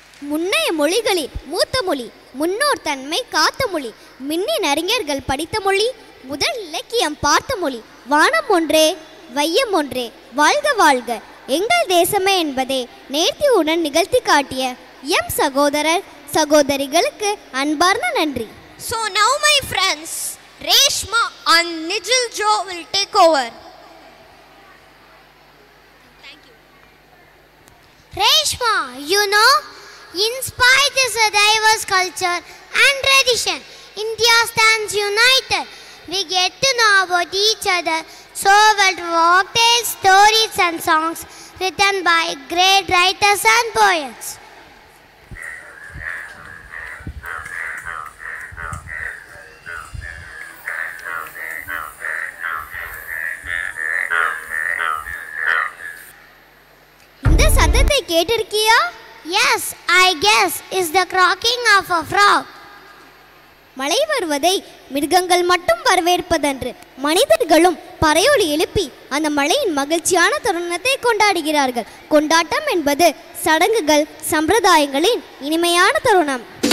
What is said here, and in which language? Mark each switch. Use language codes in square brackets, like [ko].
[ta] முன்னைய மொழிகளில் மூத்த மொழி, முன்னோர் தன்மை காத்த மொழி, மின்னின் அறிஞர்கள் படித்த மொழி, முதல் இலக்கியம் பார்த்த மொழி, வானம் ஒன்றே வையம் ஒன்றே, வாழ்க வாழ்க எங்கள் தேசமே என்பதை நேர்த்தியுடன் நிகழ்த்தி காட்டிய எம் சகோதரர் சகோதரிகளுக்கு அன்பார்ந்த நன்றி. [en] So now my friends, Reshma and Nijil Joe will take over. Thank you. Reshma, you know, in spite of a diverse culture and tradition, India stands united. We get to know about each other so well through folk tales, stories and songs written by great writers and poets. [ta] இந்த சத்தத்தை கேட்டிருக்கியா? [en] Yes, I guess is the croaking of a frog. [ta] மழை வருவதை மிருகங்கள் மட்டும் வரவேற்பதன்று, மனிதர்களும் பறையொலி எழுப்பி அந்த மழையின் மகிழ்ச்சியான தருணத்தை கொண்டாடுகிறார்கள். கொண்டாட்டம் என்பது சடங்குகள் சம்பிரதாயங்களின் இனிமையான தருணம்.